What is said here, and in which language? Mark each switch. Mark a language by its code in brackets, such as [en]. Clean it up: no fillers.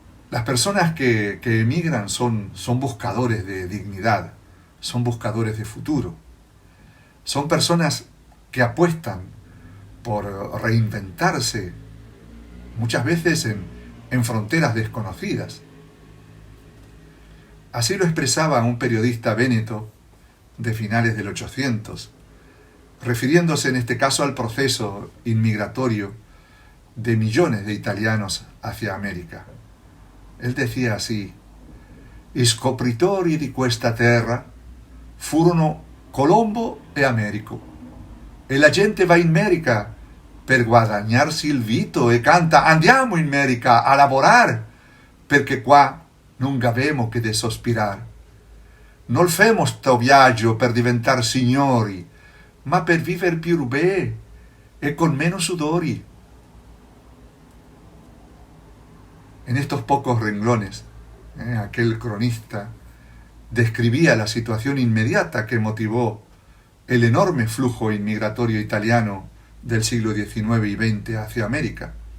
[es] Las personas que emigran son buscadores de dignidad, son buscadores de futuro, son personas que apuestan por reinventarse, muchas veces en fronteras desconocidas. Así lo expresaba un periodista véneto de finales del 800, refiriéndose en este caso al proceso inmigratorio de millones de italianos hacia América. Él decía así: [vec] «I scopritori di questa terra furono Colombo e Americo, e la gente va in America per guadagnarsi il vito e canta andiamo in America a lavorare, perché qua non avemo che de sospirar. Non femo sto viaggio per diventar signori, ma per viver più bé e con meno sudori». [es] En estos pocos renglones, aquel cronista describía la situación inmediata que motivó el enorme flujo inmigratorio italiano del siglo XIX y XX hacia América.